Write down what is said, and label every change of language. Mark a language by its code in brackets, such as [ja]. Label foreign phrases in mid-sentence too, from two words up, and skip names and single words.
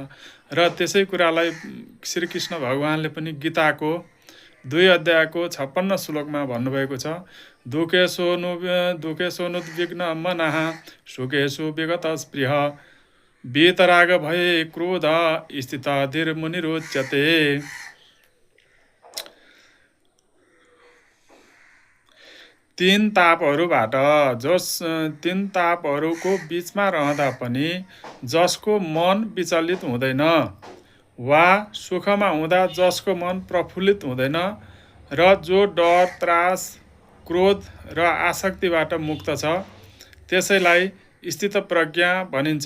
[ne] र त्यसै कुरालाई श्रीकृष्ण भगवानले पनि गीताको 2 अध्यायको 56 श्लोकमा भन्नुभएको छ, [sa] दुखेशोनुद्विग्न मनः सुखेषु विगत स्पृह वीतराग भये क्रोध स्थित धीर मुनिरुच्यते। [ne] तीन तापहरूको बीचमा रहँदा पनि जसको मन विचलित हुँदैन वा सुखमा हुँदा जसको मन प्रफुल्लित हुँदैन र जो डर, त्रास, क्रोध र आसक्तिबाट मुक्त छ, त्यसैलाई स्थितप्रज्ञ भनिन्छ।